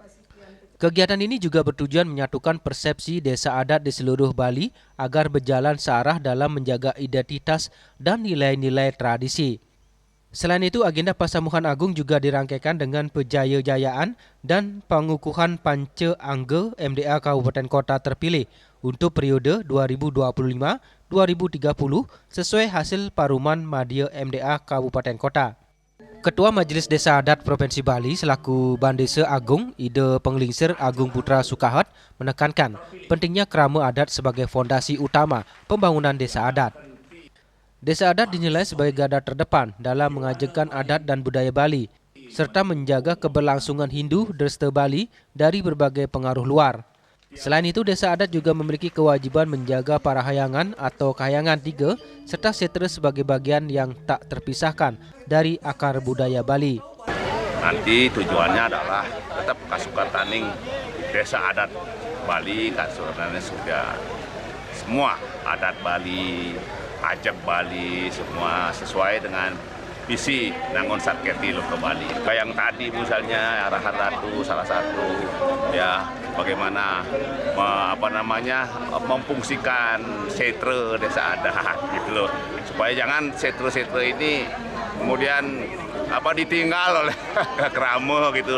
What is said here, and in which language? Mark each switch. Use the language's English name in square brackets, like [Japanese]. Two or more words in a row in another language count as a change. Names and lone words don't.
[Indonesian] Kegiatan ini juga bertujuan menyatukan persepsi desa adat di seluruh Bali agar berjalan searah dalam menjaga identitas dan nilai-nilai tradisi. Selain itu, agenda Persamuan Agung juga dirangkaikan dengan pejaya-jayaan dan pengukuhan Panca Angga MDA Kabupaten Kota terpilih untuk periode 2025-2030 sesuai hasil Paruman Madya MDA Kabupaten Kota. Ketua Majelis Desa Adat Provinsi Bali selaku Bandesa Agung Ida Penglingsir Agung Putra Sukahat menekankan pentingnya krama adat sebagai fondasi utama pembangunan desa adat. Desa adat dinilai sebagai garda terdepan dalam mengajarkan adat dan budaya Bali, serta menjaga keberlangsungan Hindu Dresta Bali dari berbagai pengaruh luar. Selain itu, desa adat juga memiliki kewajiban menjaga parahayangan atau kahyangan tiga, serta setra sebagai bagian yang tak terpisahkan dari akar budaya Bali. Nanti tujuannya adalah tetap kasukataning desa adat Bali, kasukataning sudah semua adat Bali, ajak Bali, semua sesuai dengan visi Nangon Sarketi Loko Bali. Kayak yang tadi misalnya arahan ratu salah satu ya bagaimana memfungsikan setra desa adat gitu loh. Supaya jangan setra-setra ini kemudian ditinggal oleh krama gitu.